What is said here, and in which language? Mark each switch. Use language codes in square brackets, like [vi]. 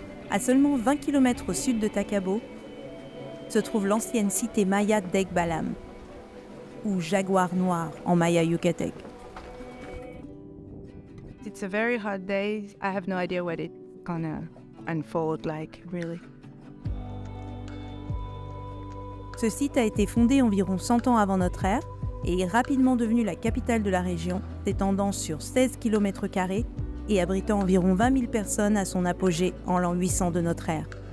[fr] À seulement 20 km au sud de Takabo, se trouve l'ancienne cité maya d'Ekbalam, ou jaguar noir en maya yucatec. [en] It's a very hot day. I have no idea what it's gonna unfold like, really. [fr] Ce site a été fondé environ 100 ans avant notre ère et est rapidement devenu la capitale de la région, s'étendant sur 16 km² et abritant environ 20 000 personnes à son apogée en l'an 800 de notre ère.